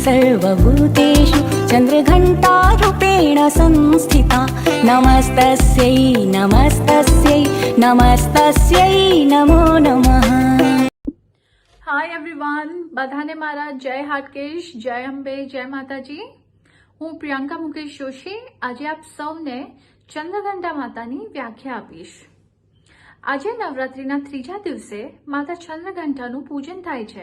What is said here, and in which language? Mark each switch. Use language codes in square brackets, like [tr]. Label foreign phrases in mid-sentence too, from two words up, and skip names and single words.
[sa] सर्वभूतेषु चन्द्रघण्टारूपेण संस्थिता नमस्तस्यै नमस्तस्यै नमस्तस्यै नमो नमः। [en] Hi everyone, [gu] બધાને મારા જય હાટકેશ, જય અંબે, જય માતાજી। હું પ્રિયંકા મુકેશ જોશી આજે આપ સૌને ચંદ્રઘંટા માતાની વ્યાખ્યા આપીશ। આજે નવરાત્રીના ત્રીજા દિવસે માતા ચંદ્રઘંટાનું પૂજન થાય છે।